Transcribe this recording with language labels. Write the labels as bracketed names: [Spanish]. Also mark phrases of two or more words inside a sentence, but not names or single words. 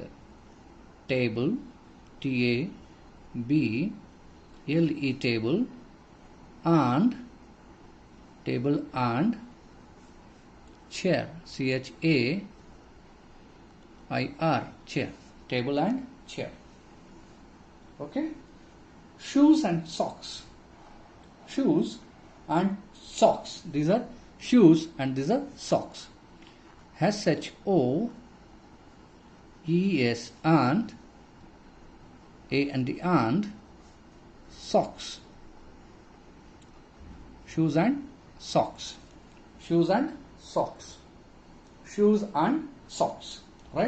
[English] Table, T-A-B-L-E, table, and chair, C-H-A-I-R, chair. Table and chair. Okay? Shoes and socks. Shoes and socks. These are shoes and these are socks. S-H-O-E-S and A-N-D and socks. Shoes and socks. Shoes and socks. Shoes and socks. Right?